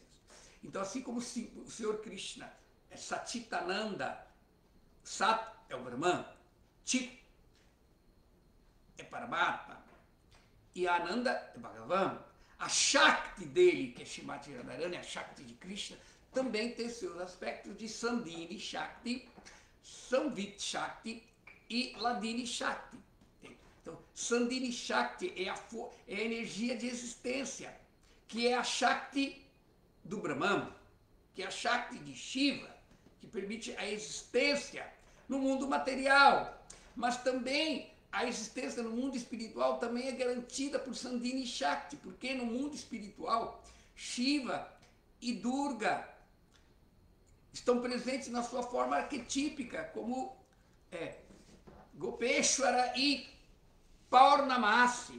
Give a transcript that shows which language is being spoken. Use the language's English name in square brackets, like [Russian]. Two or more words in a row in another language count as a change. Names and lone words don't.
[Portuguese] Então, assim como o Senhor Krishna é Satitananda, Sat é o Brahman, Chit é Paramatma e Ananda é Bhagavan, a Shakti dele, que é Shrimati Radharani, a Shakti de Krishna, também tem seus aspectos de Sandhini Shakti, Samvit Shakti e Ladini Shakti. Então, Sandhini Shakti é a energia de existência, que é a Shakti do Brahman, que é a Shakti de Shiva, que permite a existência no mundo material, mas também a existência no mundo espiritual também é garantida por Sandhini Shakti, porque no mundo espiritual, Shiva e Durga estão presentes na sua forma arquetípica, como Gopeshwara e Paurnamasi.